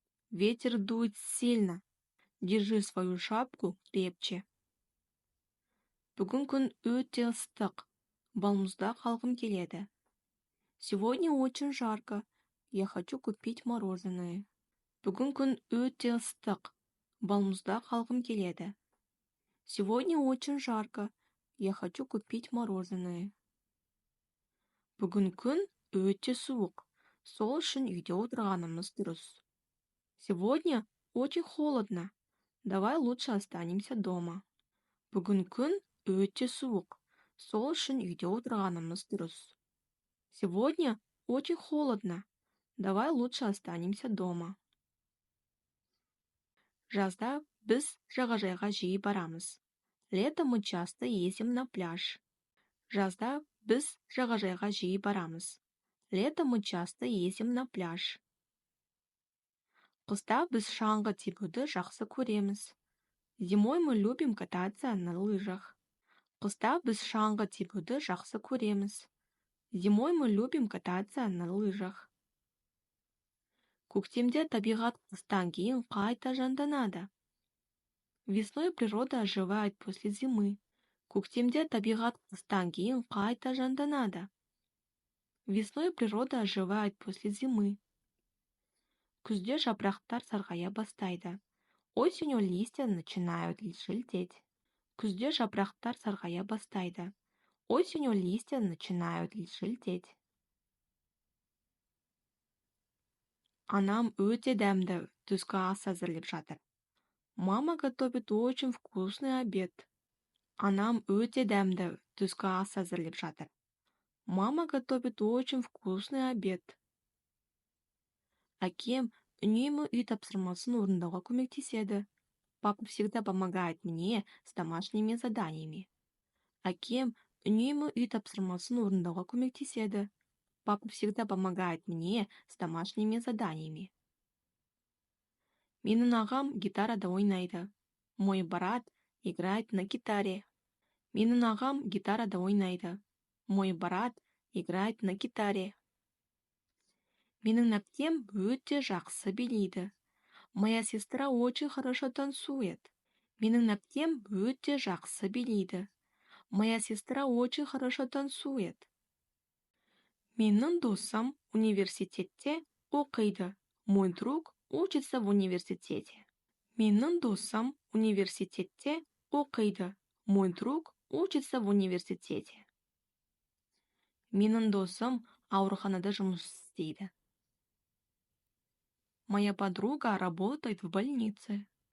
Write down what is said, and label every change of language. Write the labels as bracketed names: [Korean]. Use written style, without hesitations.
[Russian] Ветер дует сильно. Держи свою шапку крепче. [Kazakh] Бүгін күн өте ыстық. Балмұзда қалғым келеді. [Russian] Сегодня очень жарко. Я хочу купить мороженое. [Kazakh] Бүгін күн өте ыстық. Балмұзда қалғым келеді. [Russian] Сегодня очень жарко. Я хочу купить мороженое. [Kazakh] Бүгін күн өте суық. Сол үшін үйде отырғанымыз дұрыс. [Russian] Сегодня очень холодно. Давай лучше останемся дома. [Kazakh] Бүгін күн өте суық. Сол үшін үйде отырғанымыз дұрыс. [Russian] Сегодня очень холодно. Давай лучше останемся дома. [Kazakh] Жазда біз жағажайға жиі барамыз. [Russian] Летом мы часто ездим на пляж. [Kazakh] Жазда біз жағажайға жиі барамыз. [Russian] Летом мы часто ездим на пляж. [Kazakh] Қыста біз шаңғы тебуді жақсы көреміз. [Russian] Зимой мы любим кататься на лыжах. [Kazakh] Қыста біз шаңғы тебуді жақсы көреміз. [Russian] Зимой мы любим кататься на лыжах. [Kazakh] Көктемде табиғат қыстан кейін қайта жанданады. [Russian] Весной природа оживает после зимы. [Kazakh] Көктемде табиғат қыстан кейін қайта жанданады. [Russian] Весной природа оживает после зимы. [Kazakh] Күзде жапырақтар сарғая бастайды. [Russian] Осенью листья начинают желтеть. [Kazakh] Күзде жапырақтар сарғая бастайды. [Russian] Осенью листья начинают желтеть. [Kazakh] Анам өте дәмді түскі ас әзірлеп жатыр. [Russian] Мама готовит очень вкусный обед. [Kazakh] Анам өте дәмді түскі ас әзірлеп жатыр. [Russian] Мама готовит очень вкусный обед. [Kazakh] Әкем үнемі үй тапсырмасын орындауға көмектеседі. [Russian] Папа всегда помогает мне с домашними заданиями. [Kazakh] Әкем үнемі үй тапсырмасын орындауға көмектеседі. [Russian] Папа всегда помогает мне с домашними заданиями. [Kazakh] Менің ағам гитарада ойнайды. [Russian] Мой брат играет на гитаре. [Kazakh] Менің ағам гитарада ойнайды. [Russian] Мой брат играет на гитаре. [Kazakh] Менің әпкем өте жақсы билейді. [Russian] Моя сестра очень хорошо танцует. [Kazakh] Менің әпкем өте жақсы билейді. [Russian] Моя сестра очень хорошо танцует. [Kazakh] Менің досым университетте оқиды. [Russian] Мой друг учится в университете. [Kazakh] Менің досым университетте оқиды. [Russian] Мой друг учится в университете. [Kazakh] Менің досым ауруханада жұмыс істейді. [Russian] Моя подруга работает в больнице.